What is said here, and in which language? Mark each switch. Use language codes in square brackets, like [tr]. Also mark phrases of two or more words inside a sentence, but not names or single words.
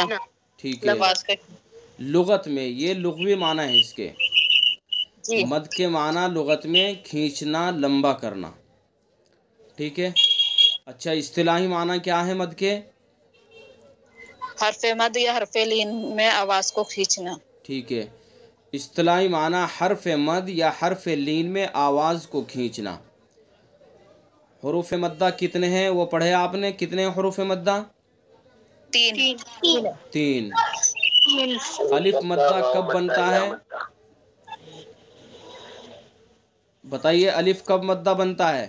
[ur] ٹھیک ہے، لغت میں یہ لغوی معنی ہے اس کے۔ جی، مد کے معنی لغت میں کھینچنا، لمبا کرنا۔ ٹھیک ہے، اچھا اصطلاحی معنی کیا ہے مد کے؟ حرف مد یا حرف لین میں آواز کو کھینچنا۔ ٹھیک ہے، اصطلاحی معنی حرف مد یا حرف لین میں آواز کو کھینچنا۔ حروف مدہ کتنے ہیں وہ پڑھے آپ نے؟ کتنے حروف مدہ؟ تین۔ الف مدہ کب بنتا ہے؟ بتائیے، الف کب مدہ بنتا ہے؟